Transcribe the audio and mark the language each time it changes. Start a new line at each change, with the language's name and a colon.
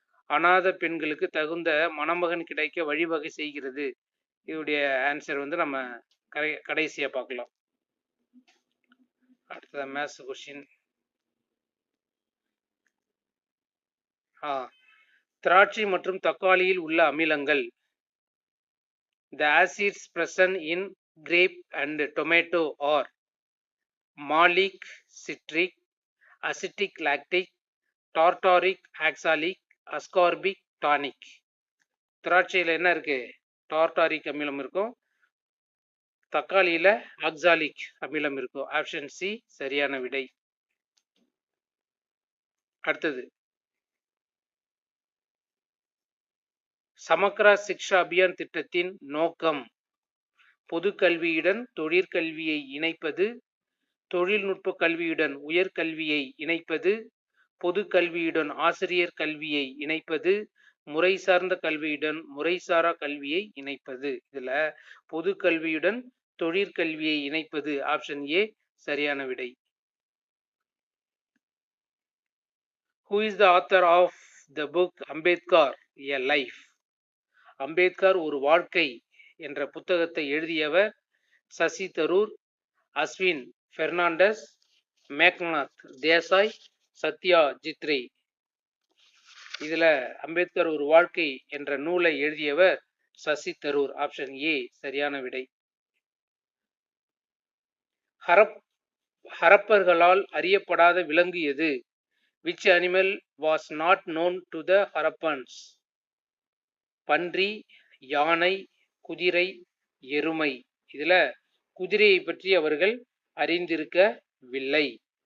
Tamil: அநாத பெண்களுக்கு தகுந்த மணமகன் கிடைக்க வழிவகை செய்கிறது. இதனுடைய ஆன்சர் வந்து நம்ம கடைசியா பார்க்கலாம். அடுத்த மேத்ஸ் கொஸ்டின். திராட்சை மற்றும் தக்காளியில் உள்ள அமிலங்கள்.
English: The acids present in grape and tomato are malic, citric, acetic, lactic, tartaric, oxalic, ascorbic, tonic.
Tamil: திராட்சையில் என்ன இருக்கு? டார்டாரிக் அமிலம் இருக்கும். தக்காளியில ஆக்சாலிக் அமிலம் இருக்கும். ஆப்ஷன் சி சரியான விடை. அடுத்தது சமக்ரா சிக்ஷா அபியான் திட்டத்தின் நோக்கம் பொது கல்வியுடன் தொழிற்கல்வியை இணைப்பது, தொழில்நுட்ப கல்வியுடன் உயர்கல்வியை இணைப்பது, பொது கல்வியுடன் ஆசிரியர் கல்வியை இணைப்பது, முறை சார்ந்த கல்வியுடன் முறைசாரா கல்வியை இணைப்பது. இதுல பொது கல்வியுடன் தொழிற்கல்வியை இணைப்பது ஆப்ஷன் ஏ சரியான விடை.
English: Who is the author of the book Ambedkar a Life?
Tamil: Ambedkar ஒரு வாழ்க்கை என்ற புத்தகத்தை எழுதியவர் சசி தரூர், அஸ்வின் பெர்னாண்டஸ், மேக்நாத் தேசாய், சத்யா ஜித்ரே. இதுல அம்பேத்கர் ஒரு வாழ்க்கை என்ற நூலை எழுதியவர் சசி தரூர். ஆப்ஷன் ஏ சரியான விடை. ஹரப்பர்களால் அறியப்படாத விலங்கு எது?
English: Which animal was not known to the Harappans?
Tamil: பன்றி, யானை, குதிரை, எருமை. இதுல குதிரையை பற்றி அவர்கள் அறிந்திருக்கவில்லை.